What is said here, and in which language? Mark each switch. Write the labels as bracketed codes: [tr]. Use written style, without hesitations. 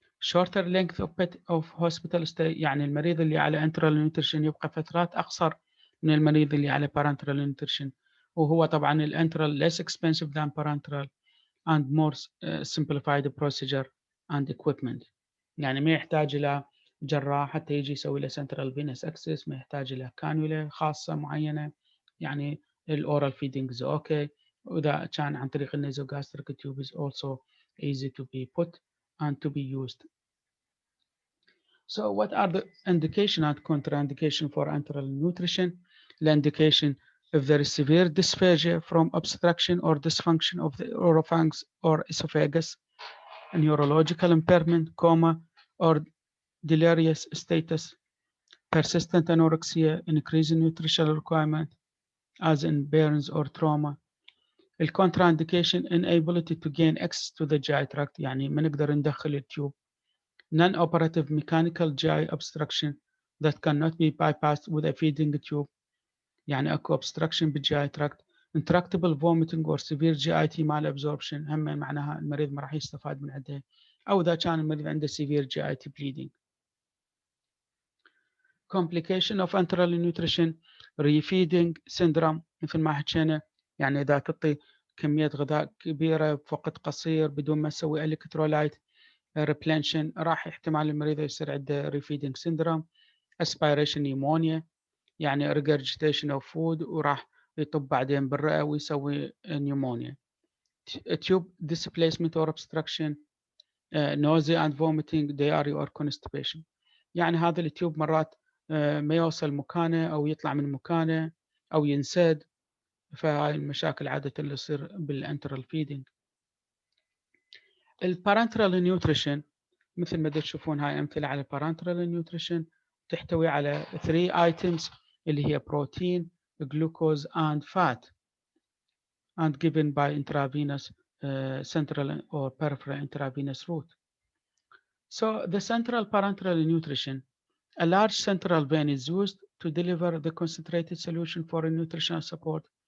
[en] Shorter length of hospital stay، [ar] يعني المريض اللي على [en] enteral nutrition [ar] يبقى فترات أقصر من المريض اللي على [en] parenteral nutrition، وهو طبعا الانترال less expensive than parenteral and more simplified procedure and equipment. [ar] يعني ما يحتاج إلى جراح حتى يجي يسوي له central venous access، ما يحتاج إلى كانولا خاصة معينة، يعني الأورال [en] feeding is okay. [ar] وإذا كان عن طريق النيزوغاستريك [en] tube is also easy to be put and to be used. So what are the indication and contraindication for enteral nutrition? The indication if there is severe dysphagia from obstruction or dysfunction of the oropharynx or esophagus, neurological impairment, coma or delirious status, persistent anorexia, increasing nutritional requirement as in burns or trauma. The contraindication inability to gain access to the GI tract، [ar] يعني ما نقدر ندخل التيوب. [en] Non-operative mechanical GI obstruction that cannot be bypassed with a feeding tube، [ar] يعني اكو [en] obstruction بالGI tract. Intractable vomiting or severe GIT malabsorption، [ar] هم معناها المريض ما راح يستفاد من عندها، او اذا كان المريض عنده [en] severe GIT bleeding. Complication of enteral nutrition. [ar] Refeeding syndrome مثل ما حكينا، يعني اذا تعطي كمية غذاء كبيرة بوقت قصير بدون ما تسوي الكترولايت replention، راح احتمال المريض يصير عنده refeeding syndrome. [en] aspiration pneumonia، يعني regurgitation of food [ar] وراح يطب بعدين بالرئة ويسوي [en] pneumonia. tube displacement or obstruction، nausea and vomiting, diarrhea or constipation. [ar] يعني هذا التيوب مرات ما يوصل مكانه أو يطلع من مكانه أو ينسد، فهاي المشاكل عادة اللي تصير بالانترال فيدنج. البارنترال نيوتريشن مثل ما تشوفون هاي أمثلة على البارنترال نيوتريشن، تحتوي على 3 items اللي هي بروتين [en] glucose, and fat, and given by intravenous central or peripheral intravenous route. So the central parenteral nutrition, a large central vein is used to deliver the concentrated solution for nutritional support.